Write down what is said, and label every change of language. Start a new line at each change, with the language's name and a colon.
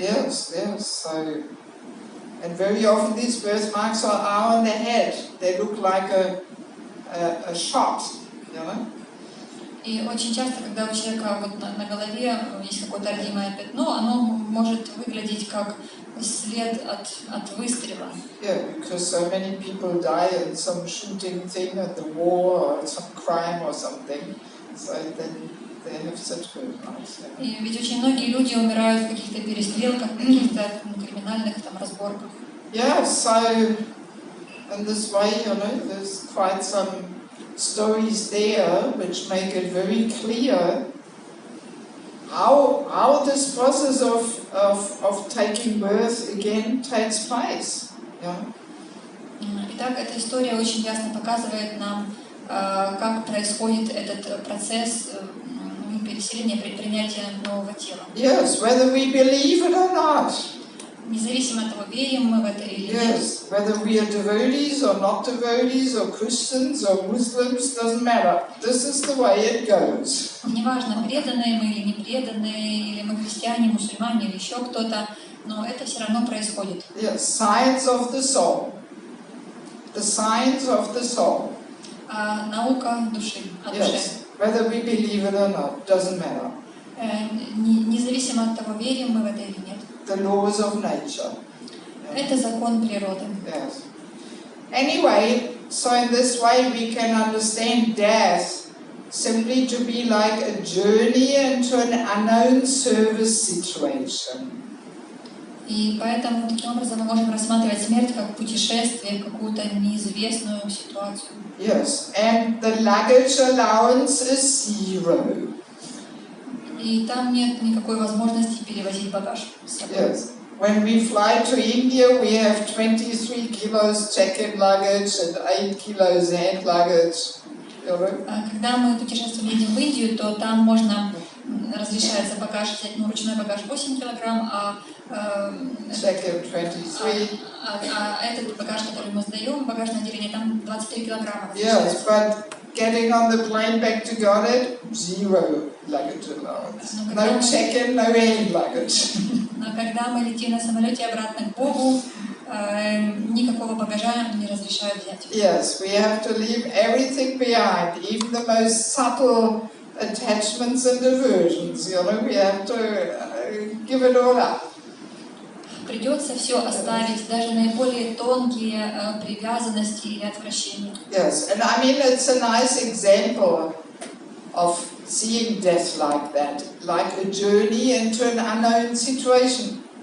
English: Yes, yes. So, and very often these birthmarks are on the head. They look like a shot, И
Russian: очень часто, когда у человека вот на голове есть какое-то родимое пятно, оно может выглядеть как след от выстрела.
English: Yeah, because so many people die in some shooting thing at the war or some crime or something, so then they have such birthmarks.
Russian: И ведь очень многие люди умирают в каких-то перестрелках, каких-то криминальных разборках.
English: Yeah, so in this way, there's quite some stories there which make it very clear how this process of taking birth again takes place.
Russian: Итак, эта история очень ясно показывает нам, как происходит этот процесс переселения, принятия нового тела.
English: Yes, whether we believe it or not.
Russian: Независимо от того, верим мы в это или нет.
English: Yes, whether we are devotees or not devotees or Christians or Muslims, doesn't matter. This is the way it goes.
Russian: Неважно, преданные мы или не преданные, или мы христиане, мусульмане или еще кто-то, но это все равно происходит.
English: Yes, science of the soul. The science of the soul.
Russian: Наука души, о душе.
English: Yes, whether we believe it or not, doesn't matter.
Russian: Независимо от того, верим мы в это или нет.
English: The laws of nature.
Russian: Это закон природы.
English: Yes. Anyway, So in this way we can understand death simply to be like a journey into an unknown service situation.
Russian: И поэтому таким образом мы можем рассматривать смерть как путешествие в какую-то неизвестную ситуацию.
English: Yes, and the luggage allowance is 0.
Russian: И там нет никакой возможности перевозить багаж с собой.
English: Yes. When we fly to India, we have 23 kilos check-in luggage and 8 kilos hand luggage.
Russian: Когда мы путешествуем, едем в Индию, то там можно, разрешается багаж взять, ручной багаж 8 килограмм,
English: check-in 23.
Russian: А этот багаж, который мы сдаем, багажное отделение, там 23 килограмма.
English: Yes, but getting on the plane back to Goddard, 0 luggage allowance. No check-in, no hand luggage.
Russian: Но когда мы летим на самолете обратно к Богу, никакого багажа не разрешают взять.
English: Yes, we have to leave everything behind, even the most subtle attachments and aversions. We have to give it all up.
Russian: Придется все оставить, даже наиболее тонкие привязанности или отвращения.
English: Yes, and I mean it's a nice example of seeing death like that, like a journey into an unknown situation.